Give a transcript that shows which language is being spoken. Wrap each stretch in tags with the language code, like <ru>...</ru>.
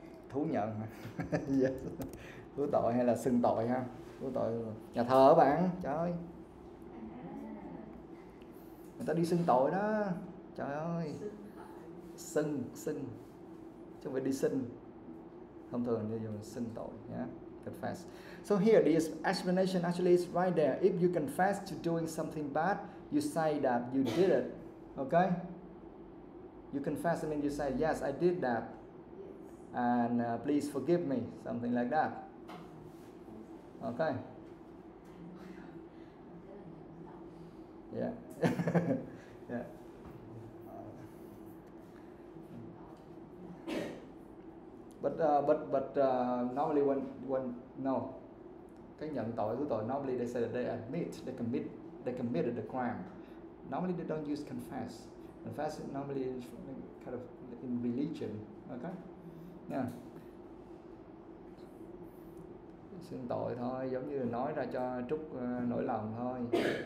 <vi>Thú nhận. Yes. Thú tội hay là xưng tội ha? Thú tội nhà thờ bạn. Trời ơi. Người ta đi xưng tội đó. Trời ơi. Xưng. Chứ không phải đi xin. Thông thường như dùng xưng tội nhé.</vi> <en>Confess. So here the explanation actually is right there. If you confess to doing something bad, you say that you did it. Okay? You confess, I mean you say, yes, I did that. And please forgive me. Something like that. Okay? Yeah. Yeah. But normally when no,</en> <vi>cái nhận tội của tội,</vi> <en>normally they say that they admit they committed the crime. Normally they don't use confess. Confess normally is kind of in religion. Okay? Yeah.</en> <vi>Xưng tội thôi, giống như là nói ra cho Trúc nỗi lòng thôi.</vi>